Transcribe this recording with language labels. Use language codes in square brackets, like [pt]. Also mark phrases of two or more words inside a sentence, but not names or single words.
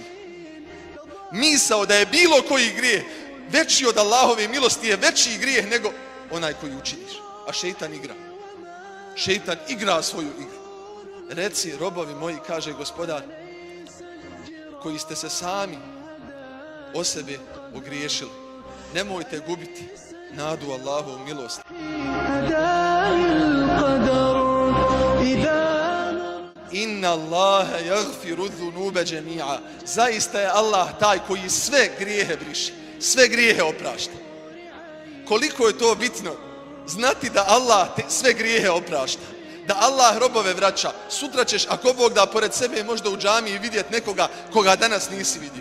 [bs] Misao da je bilo koji grijeh veći od Allahove milosti je veći grijeh nego onaj koji učiniš. A šeitan igra. Šeitan igra svoju igru. Reci, robovi moji, kaže Gospodar, koji ste se sami o sebe ogriješili, nemojte gubiti nadu Allahovu milost. [ar] إن الله يغفر الذنوب جميعا. [bs] Zaista je Allah taj koji sve grijehe briše, sve grijehe oprašta. Koliko je to bitno znati da Allah sve grijehe oprašta, da Allah robove vraća. Sutra ćeš, ako Bog da, pored sebe možda u džamiji vidjeti nekoga koga danas nisi vidio.